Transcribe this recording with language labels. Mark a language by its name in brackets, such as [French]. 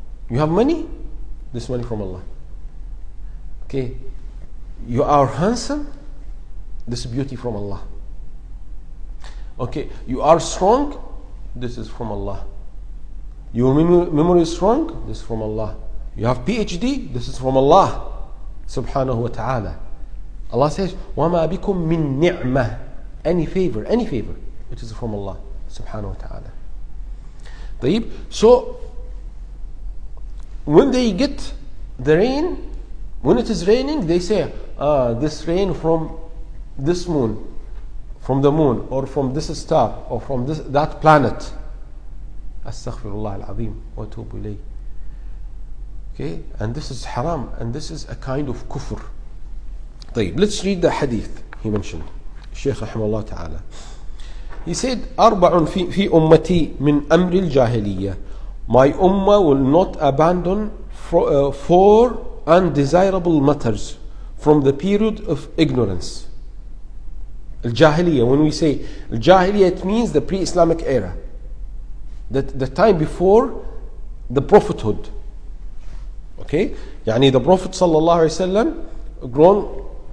[English] You have money, this money from Allah. Okay, you are handsome, this beauty from Allah. Okay, you are strong, this is from Allah. Your memory is strong, this is from Allah. You have PhD, this is from Allah subhanahu wa ta'ala. Allah says, [Arabic] وَمَا بِكُم مِّن نِعْمَةٍ. [English] Any favor, it is from Allah subhanahu wa ta'ala. [Arabic] طيب, [English] so when they get the rain, when it is raining, they say, this rain from this moon, from the moon, or from this star, or from that planet. Astaghfirullah al-azim wa atubu ilayh. Okay, and this is haram, and this is a kind of kufr. [Arabic] طيب, [English] let's read the hadith he mentioned. Shaykh Ahmed AlRumh ta'ala. He said, [Arabic] أربع في أمتي من أمر الجاهلية. [English] My ummah will not abandon four undesirable matters from the period of ignorance. Al-Jahiliyyah, when we say Al-Jahiliyyah, it means the pre-Islamic era. The time before the prophethood. Okay? [Arabic] يعني [English] the Prophet sallallahu alaihi wasallam grown